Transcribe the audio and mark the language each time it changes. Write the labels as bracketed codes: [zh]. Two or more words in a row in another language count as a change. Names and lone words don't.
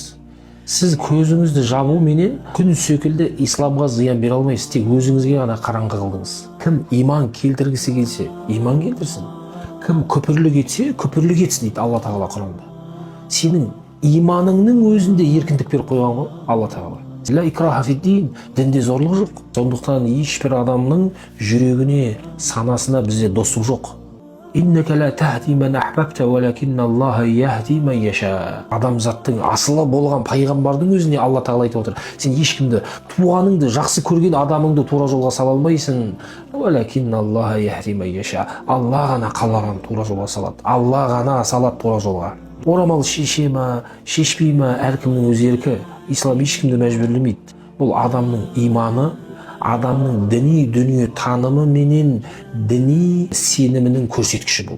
[kk] Сіз көзіңізді жабу менен күн секілді исламға зиян бере алмайсыз, тек өзіңізге ғана қараңғы қылдыңыз. Кім иман келтіргісі келсе, иман келтірсін. Кім күпірлік етсе, күпірлік етсін дейді Алла Тағала Құранда. Сенің иманыңның өзінде еркіндік беріп қойған ғой Алла Тағала. [ar] لا إكراه في الدين, [kk] дінде зорлық жоқ. Сондықтан ешбір адамның жүрегіне, санасына бізде достық жоқ. [ar] إنك لا تهدي من أحببت ولكن الله يهدي من يشاء. [kk] Адамзаттың асылы болған пайғамбардың өзіне Алла Тағала айтып отыр. Сен ешкімді, туғаныңды жақсы көрген адамыңды тура жолға сала алмайсың. [ar] ولكن الله يهدي من يشاء. [kk] Алла ғана қалаған тура жолға салады. Алла ғана салады тура жолға. Орамал шеше ма, шешпей ма, әркімнің өз еркі. Ислам ешкімді мәжбүрлемейді. Бұл адамның иманы, адамның діни дүние танымы менен діни сенімінің көрсеткіші бұл.